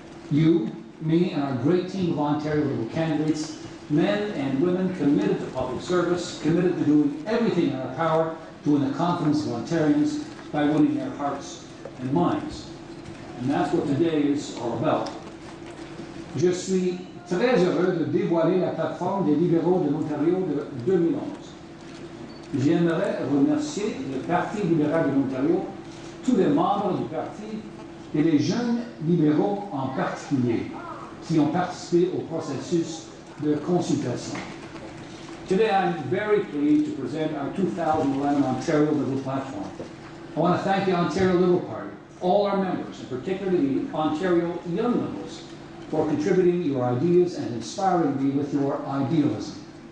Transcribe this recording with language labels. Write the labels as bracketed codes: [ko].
[en] You, me, and our great team of Ontario Liberal candidates, men and women committed to public service, committed to doing everything in our power to win the confidence of Ontarians by winning their hearts and minds. And that's what today is all about. [fr] Je suis très heureux de dévoiler la plateforme des libéraux de l'Ontario de 2011. J'aimerais remercier le Parti libéral de l'Ontario, tous les membres du parti et les jeunes libéraux en particulier, qui ont participé au processus de consultation. [en] Today I'm very pleased to present our 2011 Ontario Liberal Platform. I want to thank the Ontario Liberal Party, all our members, and particularly the Ontario Young Liberals, for contributing your ideas and inspiring me with your idealism.